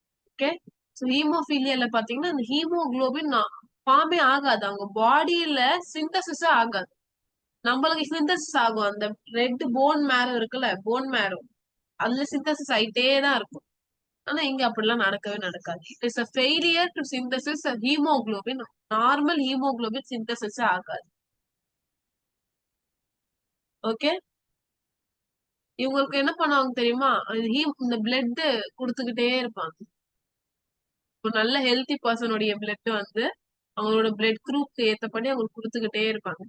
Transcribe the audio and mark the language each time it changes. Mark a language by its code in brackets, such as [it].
[ta] Okay, so ஹீமோஃபீலியால பாத்தீங்கன்னா அந்த haemoglobin ஃபார்மே ஆகாது, அவங்க பாடியில சிந்தசிஸே ஆகாது. நம்மளுக்கு சிந்தசிஸ் ஆகும். அந்த ரெட் போன் மேரோ இருக்குல்ல, போன் மேரோ, அதுல சிந்தசிஸ் ஆயிட்டே தான் இருக்கும். ஆனா இங்க அப்படிலாம் நடக்கவே நடக்காது. [en] It is a failure to synthesis a hemoglobin. [ta] Normal haemoglobin synthesis ஆகாது. ஓகே, இவங்களுக்கு என்ன பண்ணுவாங்க தெரியுமா, இந்த பிளட் கொடுத்துக்கிட்டே இருப்பாங்க. ஒரு நல்ல ஹெல்த்தி பர்சனுடைய பிளட் வந்து அவங்களோட பிளட் குரூப்க்கு ஏத்தபடி அவங்க கொடுத்துக்கிட்டே இருப்பாங்க.